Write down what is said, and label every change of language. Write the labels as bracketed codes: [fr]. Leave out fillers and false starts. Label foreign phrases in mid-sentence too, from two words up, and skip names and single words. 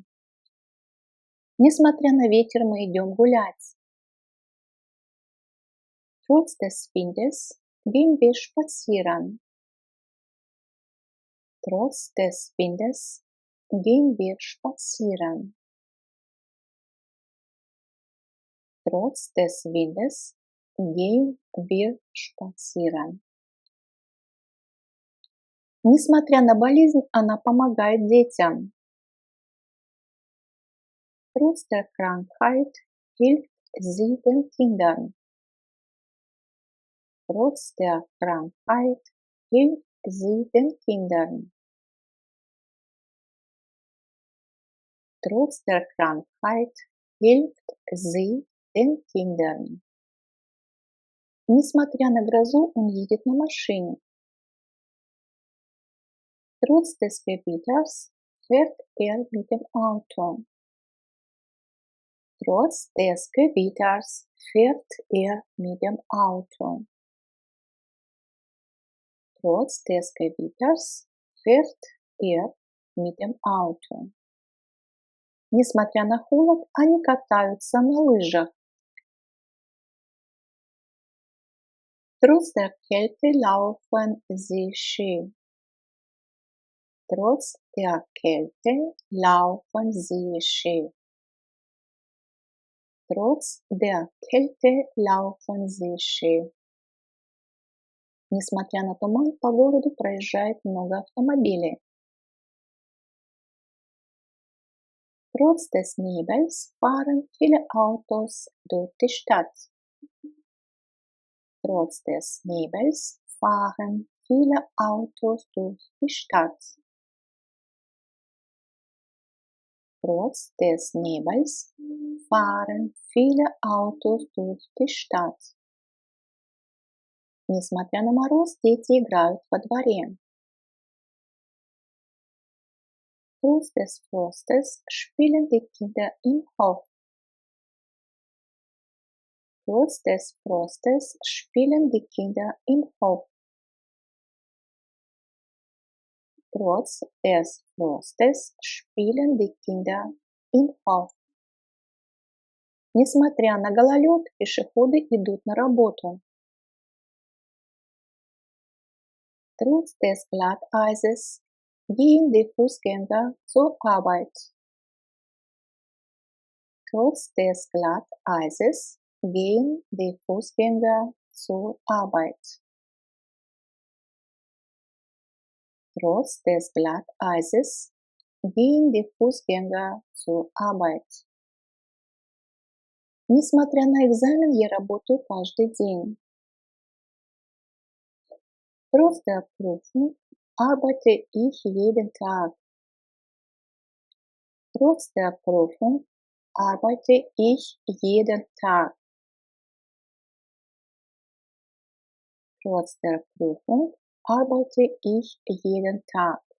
[ru] Несмотря на ветер, мы идем гулять. [de] Trotz des Windes gehen wir spazieren. Trotz des Windes gehen wir spazieren. Trotz des Windes gehen wir spazieren. [ru] Несмотря на болезнь, она помогает детям. [de] Trotz der Krankheit hilft sie den Kindern. Trotz der Krankheit hilft sie den Kindern. Trotz der Krankheit hilft sie den Kindern. [ru] Несмотря на грозу, он едет на машине. [de] Trotz des Gewitters fährt mit dem Auto. Trotz des Gewitters fährt mit dem Auto. Trotz des Gewitters fährt mit dem Auto. [ru] Несмотря на холод, они катаются на лыжах. [de] Trotz der Kälte laufen sie Ski. Trotz der Kälte laufen sie Ski. Trotz der Kälte laufen sie Ski. [ru] Несмотря на туман, по городу проезжает много автомобилей. [de] Trotz des Nebels fahren viele Autos durch die Stadt. Trotz des Nebels fahren viele Autos durch die Stadt. Trotz des Nebels fahren viele Autos durch die Stadt. [ru] Несмотря на мороз, дети играют во дворе. [de] Trotz des Frostes spielen die Kinder im Hof. Trotz des Frostes spielen die Kinder im Hof. Trotz des Frostes spielen die Kinder im Hof. [ru] Несмотря на гололед, пешеходы идут на работу. [de] Trotz des Glatteises gehen die Fußgänger zur Arbeit. Trotz des Glatteises gehen die Fußgänger zur Arbeit. Trotz des Glatteises gehen die Fußgänger zur Arbeit. [ru] Несмотря на экзамен, я работаю каждый день. [de] Trotz der Prüfung arbeite ich jeden Tag. Trotz der Prüfung arbeite ich jeden Tag. Trotz der Prüfung arbeite ich jeden Tag.